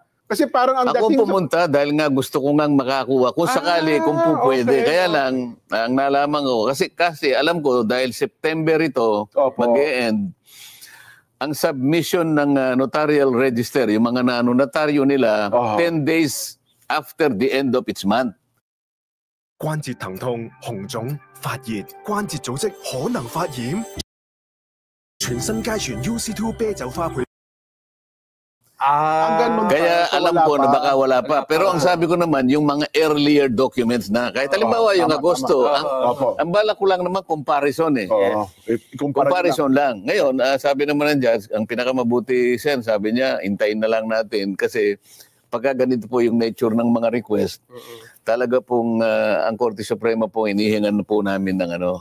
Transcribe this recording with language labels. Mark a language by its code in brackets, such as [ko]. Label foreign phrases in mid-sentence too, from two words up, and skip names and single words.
[tl] Kasi parang ang ako pumunta dahil nga gusto ko ngang makakuha. Kung sakali, kung pwede. Kaya lang, ang nalaman ko, kasi alam ko, dahil September ito, mag-e-end, ang submission ng notarial register, yung mga notaryo nila, [en] 10 days after the end of each month. [zh] 關節疼痛、紅腫、發熱、關節組織可能發炎。全新佳泉 UC2 啤酒花配 [tl] Hanggang Kaya alam wala ko na pa. baka wala pa. Pero ang sabi ko naman, yung mga [en] earlier documents [tl] na, kahit halimbawa yung tama, Agosto, Opo. ang bala ko lang naman comparison eh. Oo. Comparison lang. Ngayon, sabi naman ng judge, ang pinakamabuti, Sen, sabi niya, hintayin na lang natin kasi pagka ganito po yung nature ng mga request, talaga pong ang Korte Suprema po, inihingan na po namin ng ano.